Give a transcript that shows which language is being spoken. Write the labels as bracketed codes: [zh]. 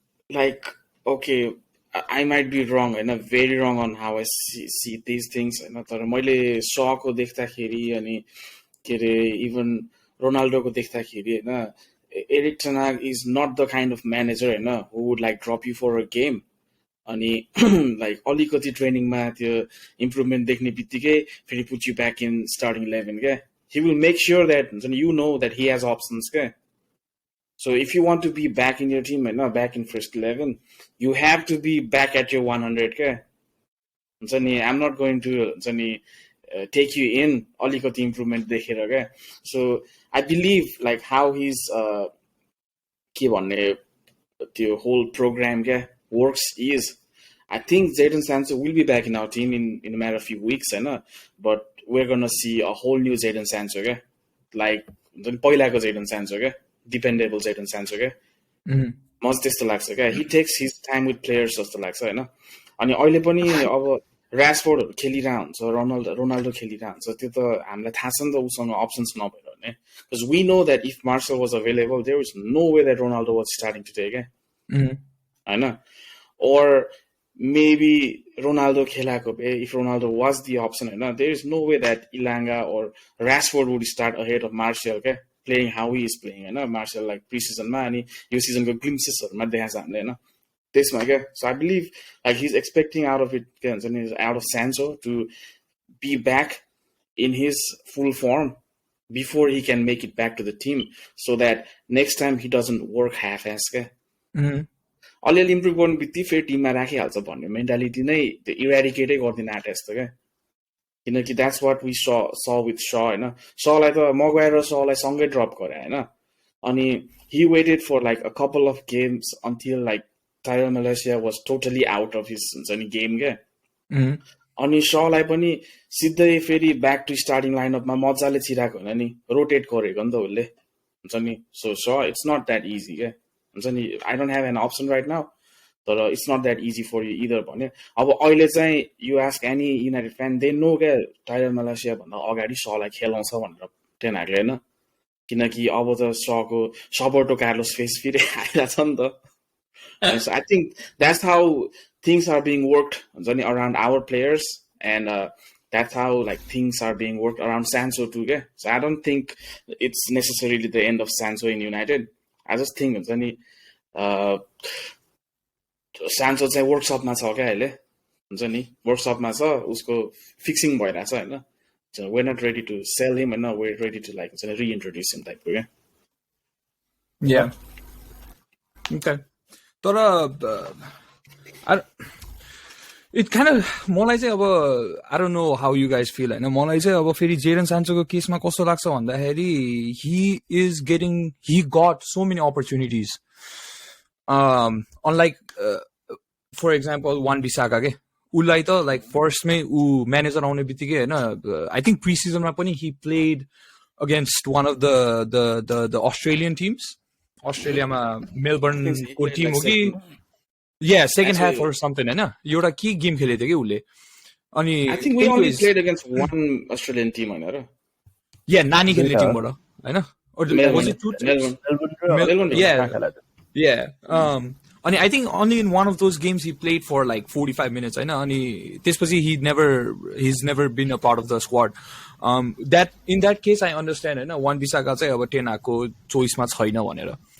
[en] Like, okay, I might be wrong, very wrong on how I see these things. [ne] तर मैले शको देख्दाखेरि [en] अनि के रे इभन रोनाल्डोको देख्दाखेरि हैन, Erik ten Hag is not the kind of manager who would like drop you for a game. अनि like अलिकति ट्रेनिङमा त्यो इम्प्रुभमेन्ट देख्ने बित्तिकै फेरि put you back in starting 11 के. He will make sure that you know that he has options के. So if you want to be back in your team and not back in first 11, you have to be back at your 100 ke. I'm not going to take you in [ne] alikati improvement dekhera ke. [en] So I believe like how his के भन्ने त्यो whole program ke works is, I think Jadon Sancho will be back in our team in a matter of few weeks, but we're gonna see a whole new Jadon Sancho ke, like पहिलाको Jadon Sancho ke. Dependable Jadon Sancho [ne] के मलाई त्यस्तो लाग्छ क्या. [en] He takes his time with players जस्तो लाग्छ हैन. [ne] अनि अहिले पनि अब ऱ्याशफोर्डहरु खेलिरहेको हुन्छ, रोनाल्डो खेलिरहेको हुन्छ, त्यो त हामीलाई थाहा छ नि त उसँग अप्सन्स नभएर भने. [en] Because we know that if Marcel was available, there was no way that Ronaldo was starting today के हैन. Or maybe Ronaldo खेलाको भए, if Ronaldo was the option हैन, there is no way that Ilanga or Rashford would start ahead of Martial के, playing how he is playing हैन. [ne] Martial like pre-season मा अनि यो सिजनको ग्लिम्सेसहरुमा देखाछ हामीले हैन त्यसमा के. [en] So I believe like he's expecting out of it के हुन्छ नि, out of Sancho to be back in his full form before he can make it back to the team, so that next time he doesn't work half-ass के. [ne] अलिअलि improve गर्नु बित्तिकै फेरि टिममा राखिहाल्छ भन्ने मेन्टालिटी नै त्यो इराडिकेटै गर्दिन आँटे जस्तो क्या. [en] किनकि that's what we saw with Shaw हैन. [ne] Shawलाई त Maguire र Shawलाई सँगै ड्रप गरे हैन. [en] अनि he waited for like a couple of games until like Tyrell Malaysia was totally out of his हुन्छ नि game के. [ne] अनि Shawलाई पनि सिधै फेरि ब्याक टु स्टार्टिङ लाइनअपमा मजाले छिराको हैन नि, रोटेट गरेको नि त उसले हुन्छ नि. [en] So Shaw, it's not that easy के हुन्छ नि. I don't have an option right now, but it's not that easy for you either भने. [ne] अब अहिले चाहिँ you ask any United fan, they know क्या टाइलर मलेसिया भन्दा अगाडि Shawलाई खेलाउँछ भनेर टेन हागले हैन. किनकि अब त Roberto Carlos फेस फेरि आइराछ नि त. [en] So I think that's how things are being worked हुन्छ नि around our players, and that's how like things are being worked around Sancho too के. So I don't think it's necessarily the end of Sancho in United. [ne] I just think हुन्छ नि Sancho चाहिँ वर्कसपमा छ क्या अहिले हुन्छ नि, वर्कसपमा छ, उसको फिक्सिङ भइरहेछ हैन. [en] So we're not ready to sell him and now we're ready to like reintroduce him type क्या. Yeah. Okay. तर it kind of मलाई चाहिँ अब I don't know how you guys feel हैन. [ne] मलाई चाहिँ अब फेरि जेडन सान्चोको केसमा कस्तो लाग्छ भन्दाखेरि [en] he got so many opportunities. Unlike for example Wan-Bissaka के, [ne] उसलाई त like फर्स्टमै ऊ म्यानेजर आउने बित्तिकै [en] हैन, I think pre-seasonमा पनि he played against one of the Australian teams. [ne] अस्ट्रेलियामा मेलबर्नको टिम हो कि yeah, second half or something हैन, एउटा के गेम खेलेको थियो कि उसले. अनि [en] I think we only played against one Australian team हैन र. [ne] Yeah, नानी खेल्ने टिमबाट हैन. [en] Or was Melbourne. it 2 Melbourne. trips? Melbourne. Yeah. Yeah. And I think only in one of those games he played for like 45 minutes. I know. And he's never been a part of the squad. That in that case I understand. [ne] I know one Bisaka चाहिँ अब 10 आको choice मा छैन भनेर.